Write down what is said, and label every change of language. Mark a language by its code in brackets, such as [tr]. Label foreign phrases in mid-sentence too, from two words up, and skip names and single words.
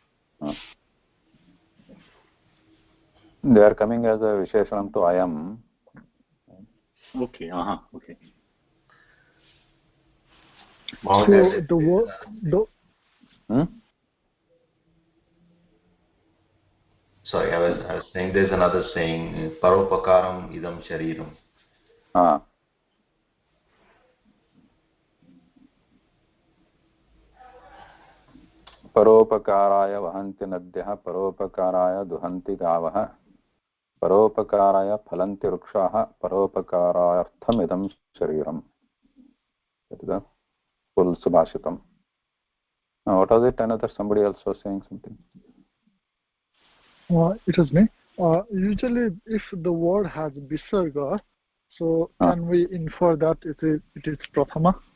[en] They are coming as a Visheshanam to Ayam. Okay, okay. So the word, Sorry, I was saying there's another saying, [sa] परोपकारम् इदं शरीरम्. परोपकाराय वहन्ति नद्यः परोपकाराय दुहन्ति गावः परोपकाराय फलन्ति वृक्षाः परोपकारार्थम् इदं शरीरम्. [en] That is the full subhashitam. Now, what was it? Another somebody else was saying something. It was me. Usually, if the word has visarga, so can we infer that it is prathama?